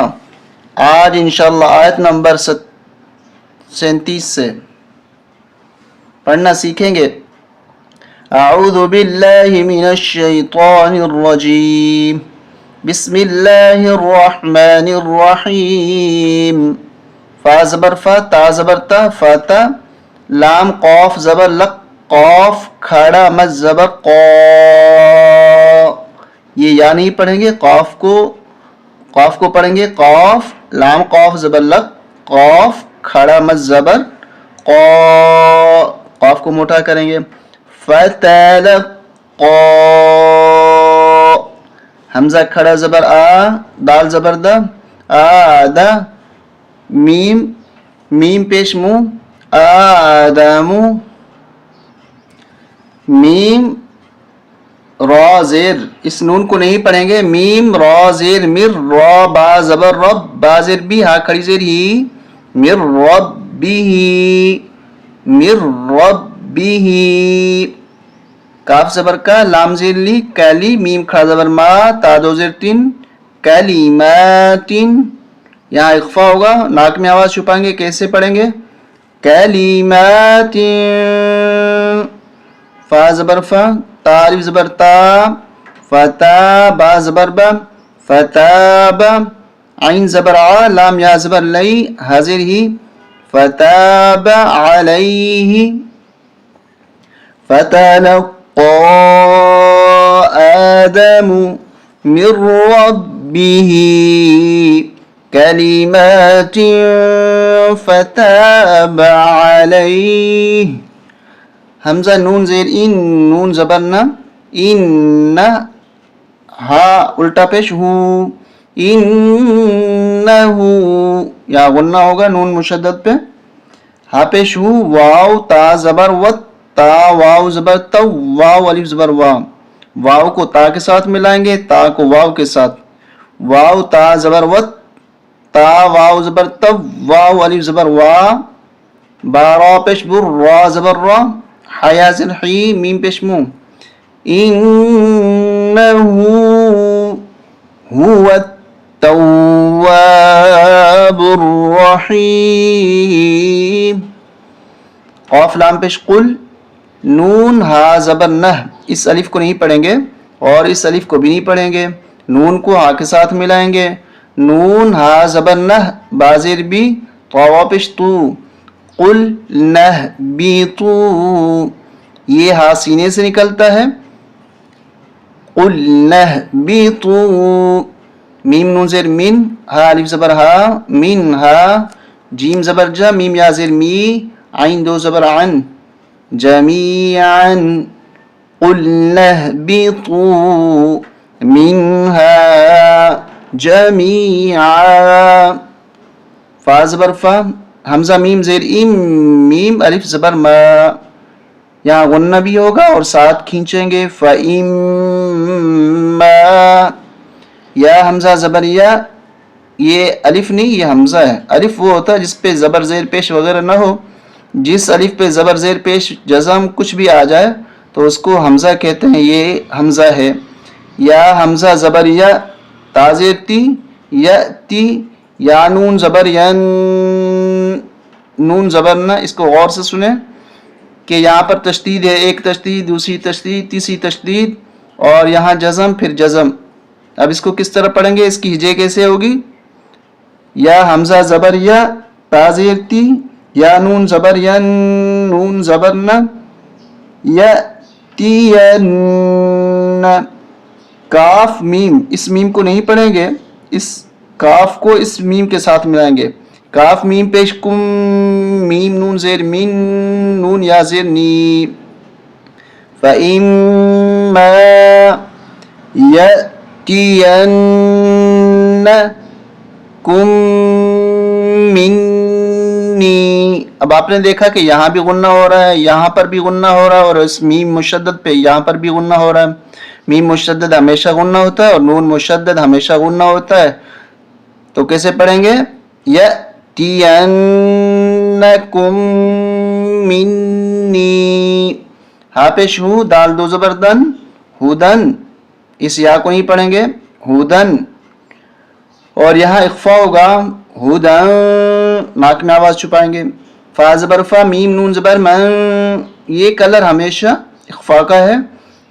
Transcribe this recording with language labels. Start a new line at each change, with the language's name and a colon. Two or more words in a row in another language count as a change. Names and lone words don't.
Urdu: آج انشاءاللہ آیت نمبر 37 سے پڑھنا سیکھیں گے۔
Arabic: اعوذ باللہ من الشیطان الرجیم، بسم اللہ الرحمن الرحیم۔
Urdu: فا زبر فا، تا زبر تا، فتا، لام قوف زبر لق، قوف کھڑا مز زبر قو، یہ یا نہیں پڑھیں گے، قوف کو پڑھیں گے قوف، لام قوف زبر لق، قوف کھڑا مز زبر قو، قوف کو موٹا کریں گے۔ فتلقا، حمزہ کھڑا زبر آ، دال زبر دا، آدہ، میم پیش منہ، آدم، میم را زیر، اس نون کو نہیں پڑھیں گے، میم را زیر مر، را با زبر رب، با زیر بھی، ہاں کھڑی زیر ہی، مر ربی، مر ربی، کاف زبر کا، لام زیر لی، کالی، میم کھڑا زبر ما، تا دو زیر تین، کلیماتن، یہاں اخفا ہوگا، ناک میں آواز چھپائیں گے، کیسے پڑھیں گے؟ کلیمات، فا زبر فا، تا الف زبر تا، فتا، با زبر با، فتاب، عین زبر ع، لام یا زبر لی، حاضر ہی، فتاب علیہ،
Arabic: فتلقى آدم من ربه کلمات فتاب علیہ،
Urdu: حمزہ نون زیر ان، نون زبر نہ، ان، ہا الٹا پیش ہو، انہو، یا غنہ ہوگا نون مشدد پہ، ہا پیش ہو، واو تا زبر وت، تا واو زبر تو، واو الف زبر وا، واو کو تا کے ساتھ ملائیں گے، تا کو واو کے ساتھ، واو تا زبر وت، تا واو زبر تب، واو الف زبر وا، با را پیش بر، را زبر را، حیا زر حی، میم پیش مو،
Arabic: انہو هو التواب الرحیم،
Urdu: قاف لام پیش قل، نون ہا زبر نہ، اس الف کو نہیں پڑھیں گے اور اس الف کو بھی نہیں پڑھیں گے، نون کو ہا کے ساتھ ملائیں گے، نون ہا زبر نہ، بازر بھی، طوا پیش تو، قل نہ بی تو، یہ ہا سینے سے نکلتا ہے، قل نہ بی تو، میم نون زیر من، ہا الف زبر ہا، من ہا، جیم زبر جا، میم یا زیر می، عین دو زبر عن، جمیعا،
Arabic: قلنا اهبطوا منها جميعا،
Urdu: فا زبر فا، حمزہ میم زیر ام، میم الف زبر ما، یہاں غنہ بھی ہوگا اور ساتھ کھینچیں گے، فَإِمَّا، یا حمزہ زبر یا، یہ الف نہیں یہ حمزہ ہے، الف وہ ہوتا ہے جس پہ زبر زیر پیش وغیرہ نہ ہو، جس الف پہ زبر زیر پیش جزم کچھ بھی آ جائے تو اس کو حمزہ کہتے ہیں، یہ حمزہ ہے، یا حمزہ زبر یا، تا زیر تی، یا تی، یا نون زبر ین، نون زبر نہ، اس کو غور سے سنیں کہ یہاں پر تشدید ہے، ایک تشدید، دوسری تشدید، تیسری تشدید، اور یہاں جزم پھر جزم، اب اس کو کس طرح پڑھیں گے، اس کی ہجے کیسے ہوگی؟ یا حمزہ زبر یا، تا زیر تی، یا نون زبر ین، نون زبر نہ، یا تین، کاف میم، اس میم کو نہیں پڑھیں گے، اس کاف کو اس میم کے ساتھ ملائیں گے، کاف میم پیش کم، میم نون زیر من، نون یا زیر نی،
Arabic: فَإِمَّا يَأْتِيَنَّكُم مِّنِّي،
Urdu: اب آپ نے دیکھا کہ یہاں بھی غنہ ہو رہا ہے، یہاں پر بھی غنہ ہو رہا ہے، اور اس میم مشدد پہ یہاں پر بھی غنہ ہو رہا ہے، میم مشدد ہمیشہ غنہ ہوتا ہے اور نون مشدد ہمیشہ غنہ ہوتا ہے، تو کیسے پڑھیں گے؟
Arabic: لَيَأْتِيَنَّكُمْ مِنِّي
Urdu: ہاں پیش ہو دال دو زبردن ہدن اس یا کو نہیں پڑھیں گے ہدن اور یہاں اخفا ہوگا ہدن ناک میں آواز چھپائیں گے فا زبر فا میم نون زبر من یہ کلر ہمیشہ اخفا کا ہے تو